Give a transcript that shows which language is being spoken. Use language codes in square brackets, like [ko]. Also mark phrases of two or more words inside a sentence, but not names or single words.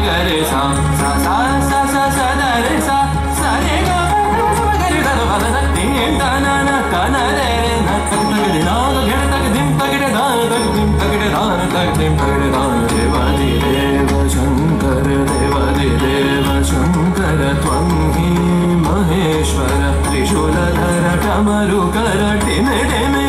[sa] रे सा सा सा सा सा सा रे सा सा रे ग प ग रे दा प द dim da na na ta na re na tak tak de na ghir tak dim tak de da tak dim tak de da tak dim tak de da देवादिदेव शंकर देवादिदेव शंकर त्वं हि महेश्वर त्रिशूलधर डमरुकर डिम